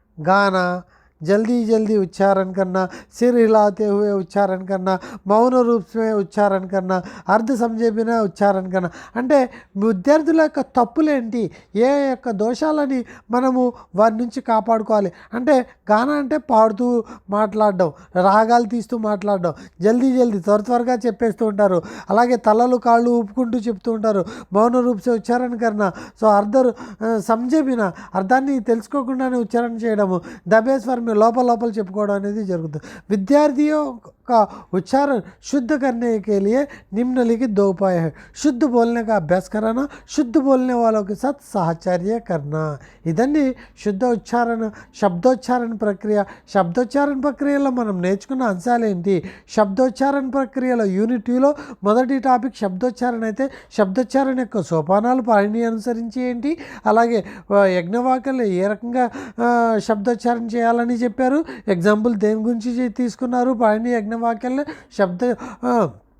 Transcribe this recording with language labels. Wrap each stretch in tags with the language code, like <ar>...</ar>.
<hi>गाना, जल्दी उच्चारण करना, सिर हिलाते हुए उच्चारण करना, मौन रूप में उच्चारण करना, अर्ध समझे बिना उच्चारण करना।</hi> <te>అంటే విద్యార్థుల యొక్క తప్పులేంటి, ఏ యొక్క దోషాలని మనము వారి నుంచి కాపాడుకోవాలి అంటే గాన అంటే పాడుతూ మాట్లాడడం, రాగాలు తీస్తూ మాట్లాడడం, జల్దీ త్వరగా చెప్పేస్తూ ఉంటారు। అలాగే తలలు కాళ్ళు ఊపుకుంటూ చెప్తూ ఉంటారు।</te> <hi>మౌన రూప్ से ఉచ్చారణ करना,</hi> <te>సో</te> <hi>సమझे बिना</hi> <te>అర్థాన్ని తెలుసుకోకుండానే ఉచ్చారణ చేయడము, దబే స్వరం లోపల చెప్పుకోవడం అనేది జరుగుతుంది।</te> <hi>విద్యార్థిयों का उच्चारण शुद्ध करने के लिए निम्नलिखित 2 उपाय है। शुद्ध बोलने का अभ्यास कराना, शुद्ध बोलने वालों के साथ साहचर्य करना।</hi> <te>ఇదండి శుద్ధ ఉచ్చారణ శబ్దోచ్చారణ ప్రక్రియ। శబ్దోచ్చారణ ప్రక్రియలో మనం నేర్చుకున్న అంశాలు ఏంటి? శబ్దోచ్చారణ ప్రక్రియలో యూనిట్ 2లో మొదటి టాపిక్ శబ్దోచ్చారణ అయితే శబ్దోచ్చారణ యొక్క సోపానాలు పాణిని అనుసరించి ఏంటి, అలాగే యజ్ఞవాకల్య ఏ రకంగా శబ్దోచ్చారణ చేయాలని చెప్పారు, ఎగ్జాంపుల్ దేని గురించి తీసుకున్నారు, పాణిని యజ్ఞవాకల్య శబ్ద</te>